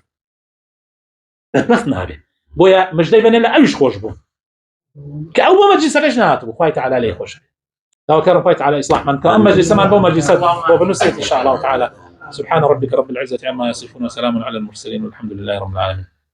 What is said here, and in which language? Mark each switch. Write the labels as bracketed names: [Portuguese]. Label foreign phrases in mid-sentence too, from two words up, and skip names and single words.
[Central Kurdish] نابێت بۆیە مژدەی بەنێ لە ئەویش خۆش بوو کە ئەو بۆ مەجلیسەکەش نهاتبوو خوای تەعالی لێی خۆشە داواکەرم خوای تەعالی ئیسلاح من کە ئەم مەجلیسەمان بۆ مەجلیسە بۆ بنووسێت [Arabic] إن شاء الله تعالى سبحان ربك رب العزة عما يصفون وسلام على المرسلين والحمد لله رب العالمين